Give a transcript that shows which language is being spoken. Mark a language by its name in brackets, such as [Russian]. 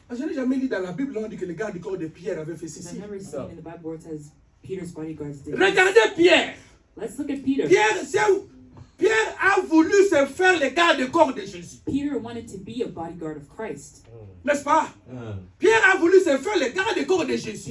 [French] Je n'ai jamais lu dans la Bible, on dit que les gardes corps de Pierre avaient fait [English] Because [French] ceci. [English] I've never seen in the Bible where it says Peter's bodyguards did. [French] Regardez Pierre. [English] Let's look at Peter. [French] Pierre a voulu se faire le garde corps de Jésus. [English] Peter wanted to be a bodyguard of Christ. [French] N'est-ce pas? Pierre a voulu se faire le garde corps de Jésus.